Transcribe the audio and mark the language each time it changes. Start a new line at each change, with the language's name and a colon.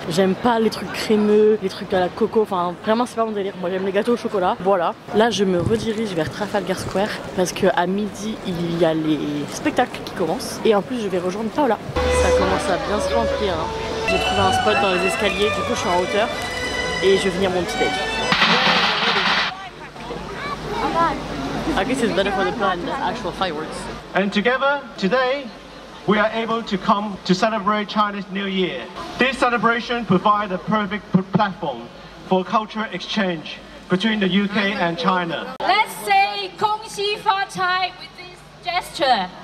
French: J'aime pas les trucs crémeux, les trucs à la coco. Enfin, vraiment, c'est pas mon délire. Moi, j'aime les gâteaux au chocolat. Voilà. Là, je me redirige vers Trafalgar Square parce qu'à midi, il y a les spectacles qui commencent. Et en plus, je vais rejoindre Paola. Ça commence à bien se remplir. Hein. J'ai trouvé un spot dans les escaliers. Du coup, je suis en hauteur et je vais finir mon petit déj.
English: I guess it's better for the plan than actual fireworks. And together, today, we are able to come to celebrate Chinese New Year. This celebration provides a perfect platform for cultural exchange between the UK and China. Let's say
Chinese: 恭喜发财
English: with this gesture.